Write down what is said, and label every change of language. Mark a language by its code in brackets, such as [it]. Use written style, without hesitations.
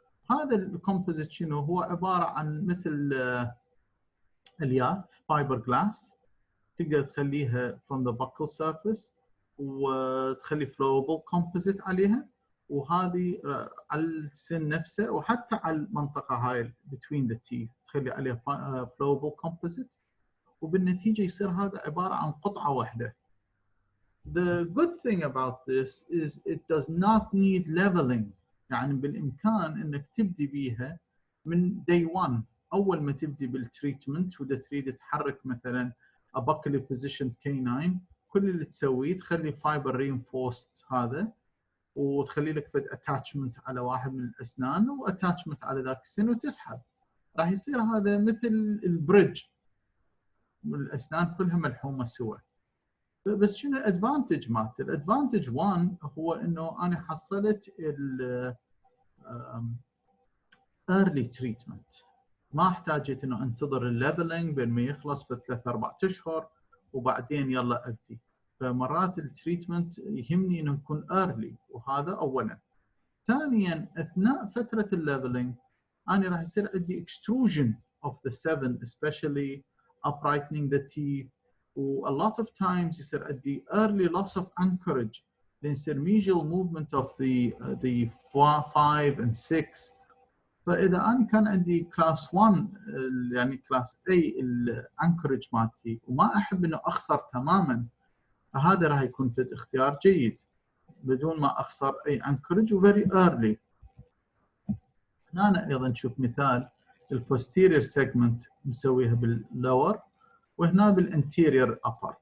[ar] هذا الكومبوزيت شنو هو؟ عبارة عن مثل الياف فايبر جلاس تقدر تخليها [en] from the buccal surface [ar] وتخلي flowable composite عليها، وهذه على السن نفسه وحتى على المنطقة هاي [en] between the teeth [ar] تخلي عليها flowable composite، وبالنتيجة يصير هذا عبارة عن قطعة واحدة. [en] The good thing about this is it does not need leveling. [ar] يعني بالإمكان إنك تبدي بيها من [en] day one. [ar] أول ما تبدي بالتريتمنت وإذا تريد تحرك مثلا [en] a buccally positioned canine، [ar] كل اللي تسويه تخلي fiber reinforced هذا وتخلي لك فد اتاتشمنت على واحد من الاسنان واتاتشمنت على ذاك السن وتسحب، راح يصير هذا مثل البريدج، الاسنان كلها ملحومه سوا. بس شنو الادفانتج مالته؟ الادفانتج 1 هو انه انا حصلت ال early treatment، ما احتاجت انه انتظر الليفلنج بين ما يخلص في 3-4 اشهر وبعدين يلا ابدي. فمرات التريتمنت يهمني انه يكون early، وهذا اولا. ثانيا اثناء فتره الليفلنج انا راح يصير عندي [en] extrusion of the 7 especially uprightening the teeth، [ar] و [en] a lot of times [ar] يصير عندي [en] early loss of anchorage [ar] لان يصير [en] mesial movement of the 5 and 6. [ar] فاذا انا كان عندي كلاس 1 يعني كلاس A الانكورج مالتي وما احب انه اخسر تماما، فهذا راح يكون في اختيار جيد بدون ما اخسر اي انكورج وفيري ايرلي. هنا ايضا نشوف مثال البوستيريور سيجمنت مسويها باللور، وهنا بالانتيريور ابر.